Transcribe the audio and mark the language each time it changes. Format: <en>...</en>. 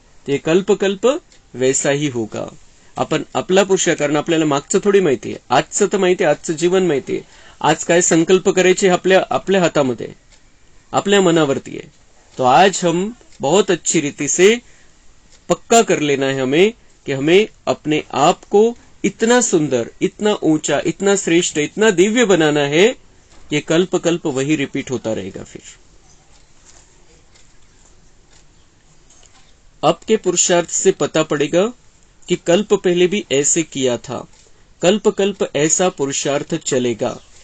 <hi>तो ये कल्प कल्प वैसा ही होगा।</hi> <mr>आपण आपला पुरुषार्थ, कारण आपल्याला मागचं थोडी माहिती आहे, आजचं तर माहिती आहे, आजचं जीवन माहिती आहे, आज काय संकल्प करायचे आपल्या हातामध्ये, आपल्या मनावरती है।</mr> <hi>तो आज हम बहुत अच्छी रीति से पक्का कर लेना है हमें कि हमें अपने आप को इतना सुंदर, इतना ऊंचा, इतना श्रेष्ठ, इतना दिव्य बनाना है कि कल्प कल्प वही रिपीट होता रहेगा। फिर आपके पुरुषार्थ से पता पड़ेगा कि कल्प पहले भी ऐसे किया था, कल्प कल्प ऐसा पुरुषार्थ चलेगा।</hi>